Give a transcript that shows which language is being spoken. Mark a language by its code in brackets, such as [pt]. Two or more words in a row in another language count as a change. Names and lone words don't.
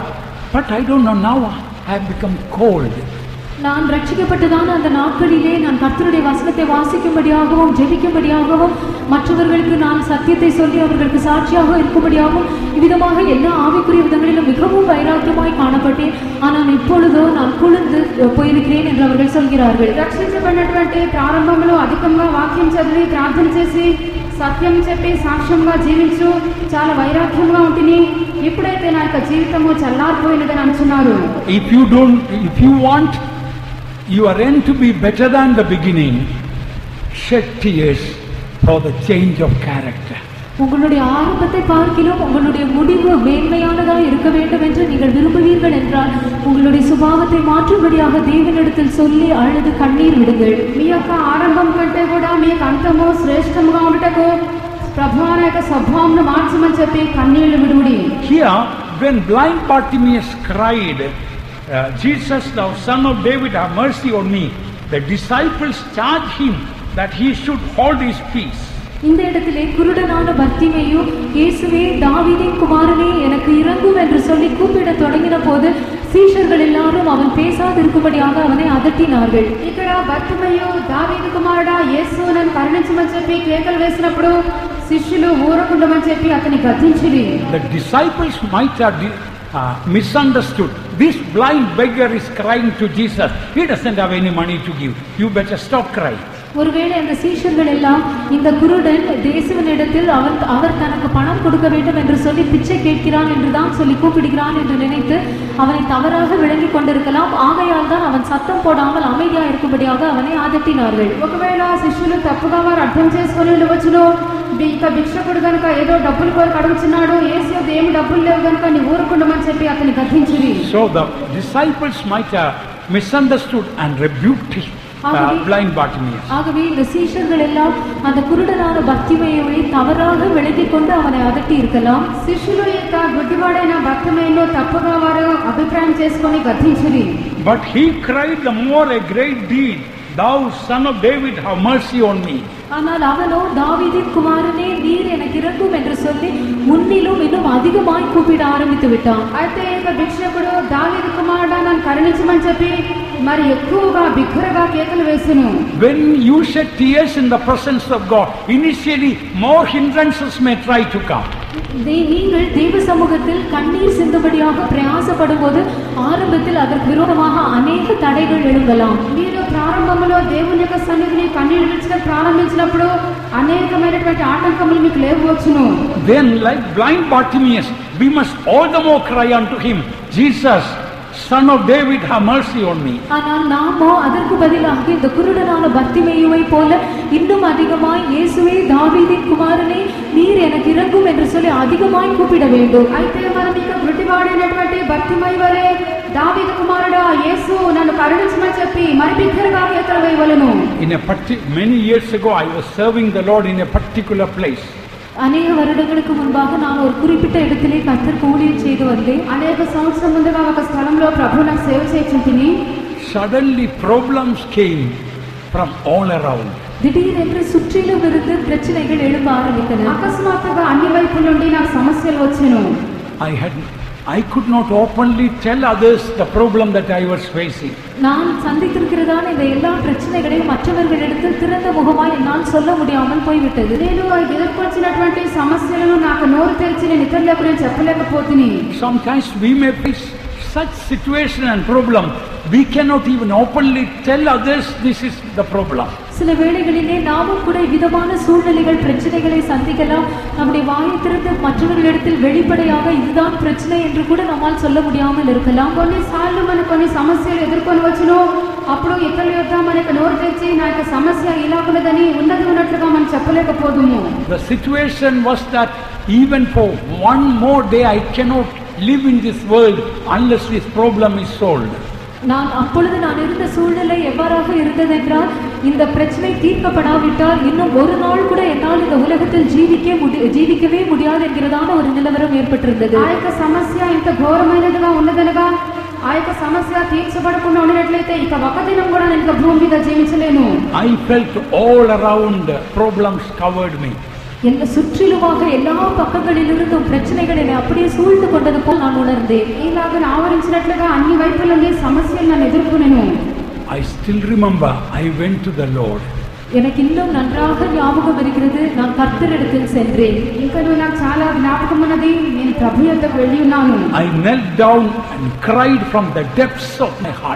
[en] But I don't know, now I have become cold. [ta] நான் ரட்சிக்கப்பட்டதான அந்த நாட்களிலே நான் கர்த்தருடைய வசனத்தை வாசிக்கும்படியாகவும் ஜெபிக்கும்படியாகவும் மற்றவர்களுக்கு நான் சத்தியத்தை சொல்லி அவர்களுக்கு சாட்சியாக இருக்கும்படியாகவும் இவ்விதமாக எல்லா ஆவிக்குரிய விதங்களிலும் மிகவும் வைராக்கியமாய் காணப்பட்டேன். ஆனால் இப்பொழுதோ நான் குளிர்ந்து போயிருக்கிறேன் என்று அவர்கள் சொல்கிறார்கள். [te] రక్షించబడినటువంటి ప్రారంభంలో అధికంగా వాక్యం చదివి ప్రార్థన చేసి సత్యం చెప్పి సాక్ష్యంగా జీవించు చాలా వైరాగ్యంగా ఉంటుంది. ఇప్పుడైతే నా యొక్క జీవితము చల్లారిపోయినదని అంటున్నారు. [en] If you want your end to be better than the beginning, shed tears for the change of character. [ta] உங்களுடைய ஆரம்பத்தை பார்க்கிலும் உங்களுடைய முடிவு மேன்மையானதாக இருக்க வேண்டும் என்று நீங்கள் விரும்புவீர்கள் என்றால் உங்களுடைய சுபாவத்தை மாற்றும்படியாக தேவனிடத்தில் சொல்லி அழுது கண்ணீர் விடுங்கள். [te] మీ యొక్క ఆరంభం కంటే కూడా మీ అంతము శ్రేష్టంగా ఉండటకు ప్రభువా నా యొక్క స్వభావంను మార్చమని చెప్పి కన్నీళ్లు విడుడి. [en] Here, when blind Bartimaeus cried, Jesus, thou son of David, have mercy on me, the disciples charged him that he should hold his peace. [ta] இந்த இடத்திலே குருடனான பர்த்திமேயு, இயேசுவே தாவீதின் குமாரனே எனக்கு இரங்கும் என்று சொல்லி கூப்பிட தொடங்கின போது சீஷர்கள் எல்லாரும் அவன் பேசாதிருக்கும்படியாக அவனை அதட்டினார்கள். [te] ఇక్కడ బర్తిమేయు దావీదు కుమారుడా యేసు నన్ను కరుణించమని చెప్పి కేకలు వేసినప్పుడు శిష్యులు ఊరకుండమని చెప్పి అతని గద్దించిరి. [en] The disciples might have misunderstood. This blind beggar is crying to Jesus. He doesn't have any money to give. You better stop crying. [ta] ஒருவேளை அந்த சீஷர்கள் எல்லாம் இந்த குருடன் தேசுவனிடத்தில் அவர் தனக்கு பணம் கொடுக்க வேண்டும் என்று சொல்லி பிச்சை கேட்கிறான் என்றுதான் சொல்லி கூப்பிடுகிறான் என்று நினைத்து அவனை தவறாக விளங்கி கொண்டிருக்கலாம். ஆகையால் தான் அவன் சத்தம் போடாமல் அமைதியா இருக்கும்படியாக அவனை அதட்டினார்கள். [te] ఒకవేళ శిష్యులు తప్పుగా వారు అర్థం చేసుకొని ఉండవచ్చును. ఇక భిక్షకుడు కనుక ఏదో డబ్బులు కోరి అడుగుతున్నాడు, యేసు ఏమి డబ్బులు లేవు కనుక నీ ఊరుకుండమని చెప్పి అతని గద్దించిరి. [en] So the disciples might have misunderstood and rebuked blind Bartimaeus. [ta] ஆகவே இந்த சீஷர்கள் எல்லாம் அந்த குருடனான பர்த்திமேயுவை தவறாக விளங்கிக் கொண்டு அவனை அதட்டி இருக்கலாம். [te] శిష్యులు యొక్క గుడ్డివాడైన బర్తిమేయును తప్పుగా వారు అభిప్రాయం చేసుకొని గద్దించిరి. [en] But he cried the more a great deed, thou son of David, have mercy on me. [ta] ஆனால் அவனோ தாவீதின் குமாரனே நீர் எனக்கு இரங்கும் என்று சொல்லி முன்னிலும் இன்னும் அதிகமாய் கூப்பிட ஆரம்பித்து விட்டான். [te] అయితే ఇక భిక్షకుడు దావీదు కుమారుడా నన్ను కరుణించమని చెప్పి మరి ఎక్కువగా బిగ్గరగా కేకలు వేసెను. [en] When you shed tears in the presence of God, initially more hindrances may try to come. [ta] நீங்கள் தேவ சமூகத்தில் கண்ணீர் சிந்தும்படியாக பிரயாசப்படும் போது ஆரம்பத்தில் அதற்கு விரோதமாக அநேக தடைகள் எழும்பலாம். [te] మీరు ప్రారంభంలో దేవుని యొక్క సన్నిధిని కన్నీరు విడిచడం ప్రారంభించినప్పుడు అనేకమైనటువంటి ఆటంకములు మీకు లేవచ్చును. [en] Then like blind Bartimaeus, we must all the more cry unto him, Jesus, son of David, have mercy on me. [ta] ஆனால் நாமோ அதற்கு பதிலாக இந்த குருடனான பர்த்திமேயுவை போல இன்னும் அதிகமாய் இயேசுவே தாவீதின் குமாரனே நீர் எனக்கு இரங்கும் என்று சொல்லி அதிகமாய் கூப்பிட வேண்டும். [te] అయితే మనం ఇక గుడ్డివాడైనటువంటి బర్తిమేయు వలె దావీదు కుమారుడా యేసు నన్ను కరుణించమని చెప్పి మరి బిగ్గరగా కేకలు వేయవలెను. [en] Many years ago I was serving the Lord in a particular place. [ta] అనేక வருடங்களுக்கு முன்பாக நான் ஒரு குறிப்பிட்ட இடத்திலே கர்த்தருக்கு ஊழியம் செய்து வந்தேன். [te] అనేక సంవత్సరాల ముందుగా ఒక స్థలంలో ప్రభువు నాకు సేవ చేయించుంటిని. [en] Suddenly problems came from all around. [ta] திடீரென்று சுற்றிலும் இருந்து பிரச்சனைகள் எழும்ப ஆரம்பித்தன. [te] అకస్మాత్తుగా అన్ని వైపుల నుండి నాకు సమస్యలు వచ్చెను. [en] I could not openly tell others the problem that I was facing. [ta] நான் சந்தித்திருக்கிறதான இந்த எல்லா பிரச்சனைகளையும் மற்றவர்களிடத்தில் திறந்த முகமாய் என்னால் சொல்ல முடியாமல் போய்விட்டது. [te] నేను ఎదుర్కొచ్చినటువంటి సమస్యలను నాకు నోరు తెరిచి నేను ఇతరులకు నేను చెప్పలేకపోతిని. [en] Sometimes we may face such situation and problem, we cannot even openly tell others this is the problem. [ta] சில வேளைகளிலே நாமும் கூட விதமான சூழ்நிலைகள் பிரச்சனைகளை சந்திக்கலாம். நம்முடைய வாயை திறந்து மற்றவர்களிடத்தில் வெளிப்படையாக இதுதான் பிரச்சனை என்று கூட நம்மால் சொல்ல முடியாமல் இருக்கலாம். [te] కొన్నిసార్లు మనం కొన్ని సమస్యలు ఎదుర్కొని వచ్చును. అప్పుడు ఇతరుల యొక్క మనకు నోరు తెరిచి నా యొక్క సమస్య ఇలా ఉన్నదని ఉన్నది ఉన్నట్లుగా మనం చెప్పలేకపోదుము. [en] The situation was that even for one more day I cannot live in this world unless this problem is solved. [ta] அப்பொழுது நான் இருந்த சூழ்நிலை எவ்வாறாக இருந்ததென்றால் இந்த பிரச்சனை தீர்க்கப்படாவிட்டால் இன்னும் ஒரு நாள் கூட என்னால் இந்த உலகத்தில் ஜீவிக்கவே முடியாது என்கிறதான ஒரு நிலவரம் ஏற்பட்டிருந்தது. [te] ఆ యొక్క సమస్య ఇంత ఘోరమైనదిగా ఉన్నదనగా ఆ యొక్క సమస్య తీర్చబడకుండా ఉన్నట్లయితే ఇక ఒక దినం కూడా నేను ఇక భూమి మీద జీవించలేను. [en] I felt all around problems covered me. [ta] என்ன சுற்றிலுமாக எல்லா பக்கங்களிலிருந்தும் பிரச்சனைகள் என்னை அப்படியே சூழ்ந்து கொண்டது போல் நான் உணர்ந்தேன். [te] ఇలాగ ఆవరించినట్లుగా అన్ని వైపుల నుండి సమస్యలు నన్ను ఎదుర్కొనేను. [en] I still remember I went to the Lord. [ta] எனக்கு இன்னும் நன்றாக ஞாபகம் இருக்கிறது, நான் கர்த்தரிடத்தில் சென்றேன். [te] ఇంకా నాకు చాలా జ్ఞాపకం ఉన్నది, నేను ప్రభు యొద్దకు వెళ్ళి ఉన్నాను. [en] I knelt down and cried from the depths of my heart.